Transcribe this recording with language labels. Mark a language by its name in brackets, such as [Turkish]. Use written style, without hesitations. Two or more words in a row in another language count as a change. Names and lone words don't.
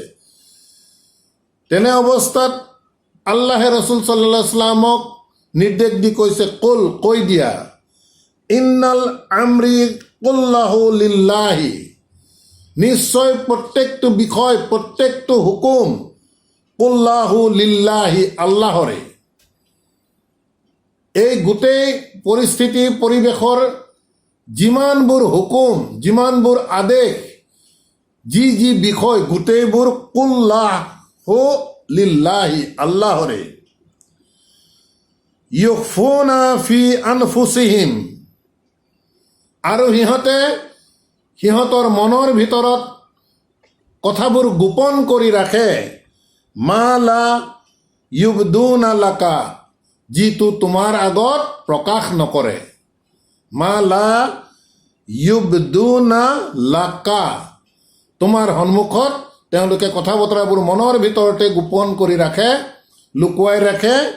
[Assamese] তেনে অৱস্থাত আল্লাহে ৰসুল [Arabic] صلى الله عليه وسلم [Assamese] নিৰ্দেশ দি কৈছে, কৈ দিয়া, [Arabic] إن الأمر كله لله, [Assamese] নিশ্চয় প্ৰত্যেকটো বিষয়, প্ৰত্যেকটো হুকুম [Arabic] كله لله, [Assamese] আল্লাহৰে। এই গোটেই পৰিস্থিতি পৰিৱেশৰ যিমানবোৰ হুকুম, যিমানবোৰ আদেশ, যি যি বিষয়, গোটেইবোৰ [Arabic] كله لله, [Assamese] আল্লাহৰে। [Arabic] يخفون في أنفسهم, [Assamese] আৰু সিহঁতৰ মনৰ ভিতৰত কথাবোৰ গোপন কৰি ৰাখে। [Arabic] ما لا يبدون لك, [Assamese] যিটো তোমাৰ আগত প্ৰকাশ নকৰে। [Arabic] ما لا يبدون لك, [Assamese] তোমাৰ সন্মুখত তেওঁলোকে কথা বতৰাবোৰ মনৰ ভিতৰতে গোপন কৰি ৰাখে, লুকুৱাই ৰাখে।